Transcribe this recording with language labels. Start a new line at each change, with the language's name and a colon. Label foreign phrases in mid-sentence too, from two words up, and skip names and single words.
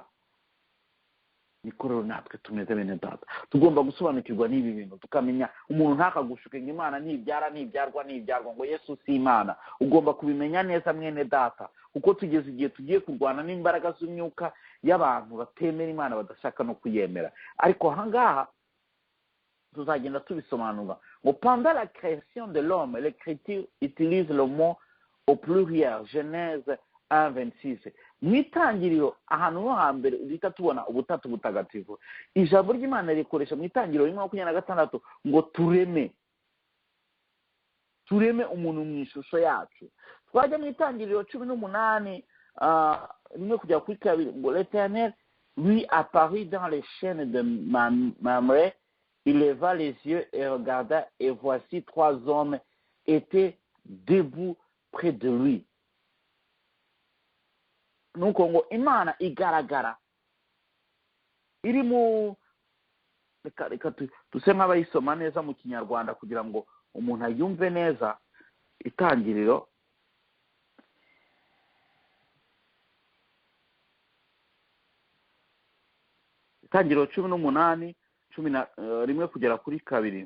Kinyarwanda: Niko rero natwe tumeze bene data, tugomba gusobanukirwa n'ibi bintu, tukamenya umuntu ntakagushuke ngo Imana ntibyarwa ngo Yesu si Imana. Ugomba kubimenya neza mwene data, kuko tugeze igihe tugiye kurwana n'imbaraga z'imyuka y'abantu batemera Imana, badashaka no kuyemera. Ariko ahangaha tuzagenda tubisobanura ngo
French: pendant la création de l'homme, l'écriture utilise le mot au pluriel, Genèse 1:26.
Kinyarwanda: Mu itangiriro ahantu ho hambere uhita tubona ubutatu butagatifu, ijambo ry'Imana rikoresha mu itangiriro 1:26 ngo tureme umuntu mu ishusho yacu. Twajya mu itangiriro 18 rimwe kujya kuri kabiri ngo
French: l'Éternel lui apparut dans les chaînes de Mamré, il leva les yeux et regarda, et voici 3 hommes étaient debout près de lui.
Kinyarwanda: Nuko ngo Imana igaragara iri mu, reka tuse nk'abayisoma neza mu Kinyarwanda kugira ngo umuntu ayumve neza. Itangiriro itangiriro 18 rimwe kugera kuri kabiri.